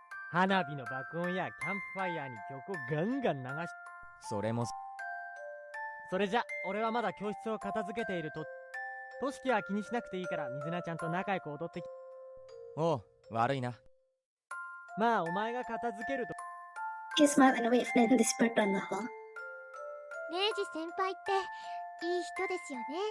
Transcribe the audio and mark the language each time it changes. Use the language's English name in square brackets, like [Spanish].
[Japanese] 花火の爆音やキャンプファイヤーに曲をガンガン流し。それも。それじゃ俺はまだ教室を片付けていると。としきは気にしなくていいから水菜ちゃんと仲良く踊ってき。おう、悪いな。まあお前が片付けると。 [English] He smiled and waved and disappeared down the hall. [Japanese] レイジ先輩っていい人ですよね。